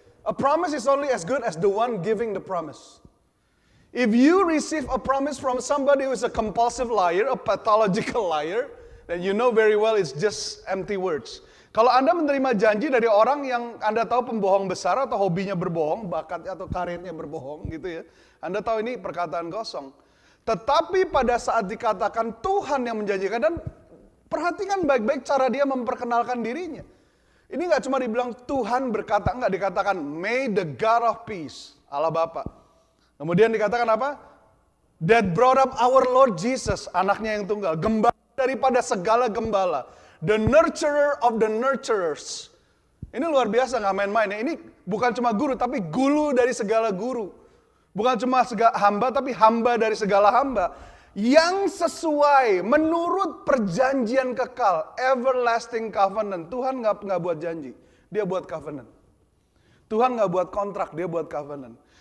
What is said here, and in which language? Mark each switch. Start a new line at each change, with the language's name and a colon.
English: A promise is only as good as the one giving the promise. If you receive a promise from somebody who is a compulsive liar, a pathological liar, then you know very well it's just empty words.
Indonesian: Kalau Anda menerima janji dari orang yang Anda tahu pembohong besar atau hobinya berbohong, bakatnya atau karirnya berbohong gitu ya, Anda tahu ini perkataan kosong. Tetapi pada saat dikatakan Tuhan yang menjanjikan, dan perhatikan baik-baik cara Dia memperkenalkan dirinya. Ini nggak cuma dibilang Tuhan berkata, nggak, dikatakan
English: may the God of peace,
Indonesian: Allah Bapa. Kemudian dikatakan apa?
English: That brought up our Lord Jesus,
Indonesian: anaknya yang tunggal, gembala daripada segala gembala.
English: The nurturer of the nurturers.
Indonesian: Ini luar biasa, nggak main-main ya. Ini bukan cuma guru, tapi guru dari segala guru. Bukan cuma hamba, tapi hamba dari segala hamba. Yang sesuai menurut perjanjian kekal,
English: everlasting covenant.
Indonesian: Tuhan nggak buat janji, Dia buat covenant. Tuhan nggak buat kontrak, Dia buat covenant.